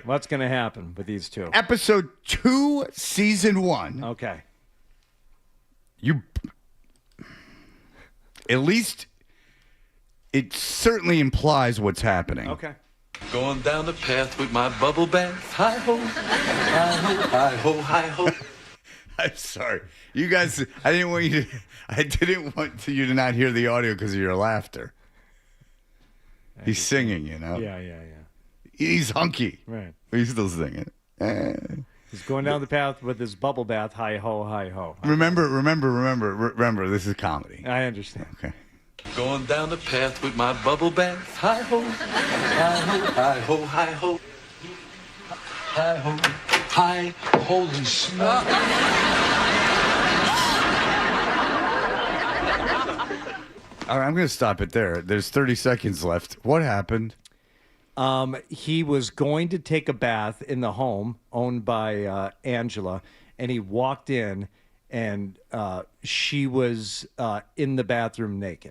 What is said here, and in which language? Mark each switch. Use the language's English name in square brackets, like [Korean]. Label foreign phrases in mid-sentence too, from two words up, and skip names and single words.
[English] What's going to happen with these two? Episode 2, Season 1. Okay. At least it certainly implies what's happening. Okay. Going down the path with my bubble bath. Hi ho, hi ho, hi ho, hi ho. I'm sorry. You guys, I didn't want you to not hear the audio because of your laughter. He's singing, you know? Yeah. He's hunky. Right. But he's still singing. He's going down the path with his bubble bath. Hi ho, hi ho. Remember. This is comedy. I understand. Okay. Going down the path with my bubble bath. Hi ho, hi ho, hi ho, hi ho, hi ho, hi, holy smoke. All right, I'm going to stop it there. There's 30 seconds left. What happened? He was going to take a bath in the home owned by Angela, and he walked in, and she was in the bathroom naked.